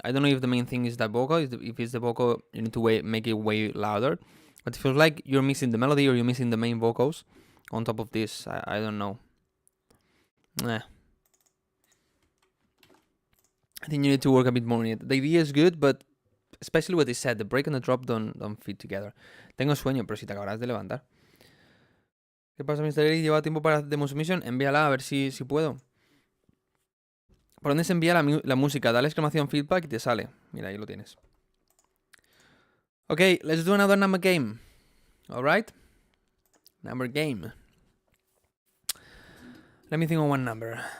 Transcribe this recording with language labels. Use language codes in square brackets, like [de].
[en] I don't know if the main thing is that vocal. If it's the vocal, you need to make it way louder. But it feels like you're missing the melody or you're missing the main vocals on top of this. I don't know. I think you need to work a bit more on it. The idea is good, but especially what they said, the break and the drop don't fit together. [es] Tengo sueño, pero si te acabas de levantar. ¿Qué pasa, Mr. Eric? ¿Lleva tiempo para Demo Submission? Envíala a ver si puedo. ¿Por dónde se envía la música? Dale exclamación feedback y te sale. Mira, ahí lo tienes. [en] Okay, let's do another number game. Alright? Number game. Let me think of one number.